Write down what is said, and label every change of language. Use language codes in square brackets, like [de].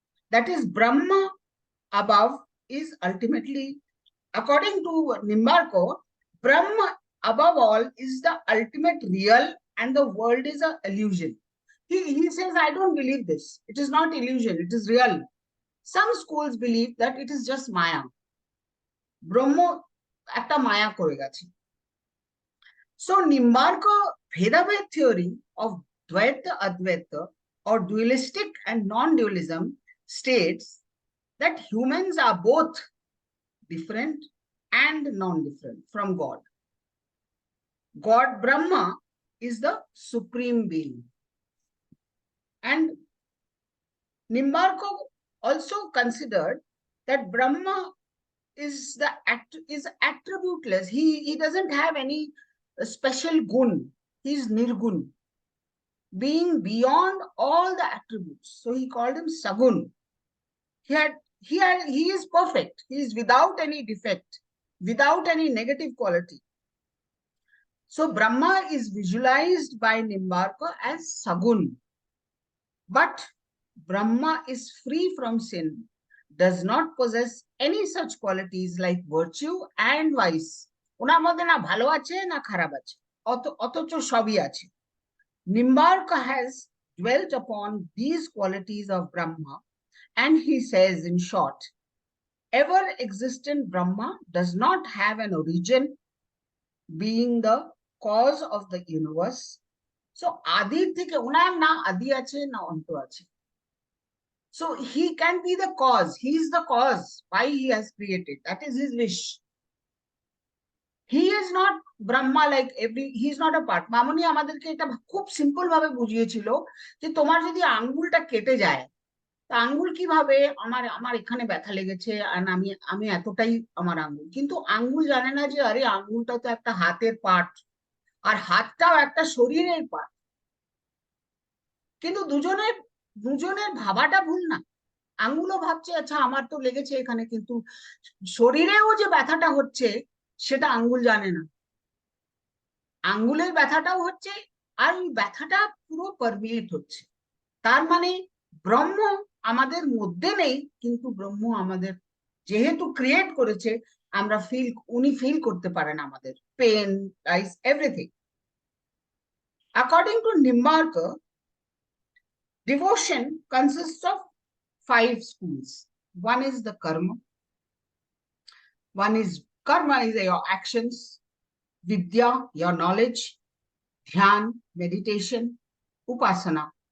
[en] That is, Brahma above is ultimately, according to Nimbarko, Brahma above all is the ultimate real and the world is an illusion. He says, I don't believe this. It is not illusion, it is real. Some schools believe that it is just Maya. [bn] Brahma একটা মায়া করে গেছে. [en] So Nimbarko Bhedabhed theory of Dvaita Advaita or dualistic and non-dualism states that humans are both different and non-different from God. God Brahma is the supreme being. And Nimbarko also considered that Brahma is attributeless. He doesn't have any special gun. He is nirgun, being beyond all the attributes. So he called him Sagun. He is perfect. He is without any defect, without any negative quality. So Brahma is visualized by Nimbarka as Sagun. But Brahma is free from sin, does not possess any such qualities like virtue and vice. [bn] ওনার মধ্যে না ভালো আছে না খারাপ আছে, অথচ সবই আছে. [en] Nimbarka has dwelt upon these qualities of Brahma, and he says in short, ever existent Brahma does not have an origin, being the cause of the universe. [bn] So আদির থেকে ওনার না আদি আছে না অন্ত আছে. [en] So he can be the cause. He is the cause why he has created. That is his wish. He is not Brahma like he is not a part. [bn] মামনি আমাদেরকে এটা খুব সিম্পল ভাবে বুঝিয়েছিল যে তোমার যদি আঙ্গুলটা কেটে যায়, তা আঙ্গুল কিভাবে আমার এখানে ব্যথা লেগেছে আর আমি এতটাই আমার আঙ্গুল, কিন্তু আঙ্গুল জানে না যে আরে আঙ্গুলটা তো একটা হাতের পার্ট আর হাতটাও একটা শরীরের পার্ট। কিন্তু দুজনের ভাবাটা ভুল না। আঙ্গুলও ভাবছে আচ্ছা আমার তো লেগেছে এখানে, কিন্তু শরীরেও যে ব্যথাটা হচ্ছে সেটা আঙ্গুল জানে না। আঙ্গুলের ব্যথাটাও হচ্ছে আর ওই ব্যথাটা পুরো পারমিয়েট হচ্ছে। তার মানে ব্রহ্ম আমাদের মধ্যে নেই, কিন্তু ব্রহ্ম আমাদের যেহেতু ক্রিয়েট করেছে আমরা উনি ফিল করতে পারেন আমাদের pen, rice, everything. [en] According to Nimbarka, devotion consists of 5 schools. One is the karma. Karma is your actions. Vidya, your knowledge. Dhyan, meditation. Upasana.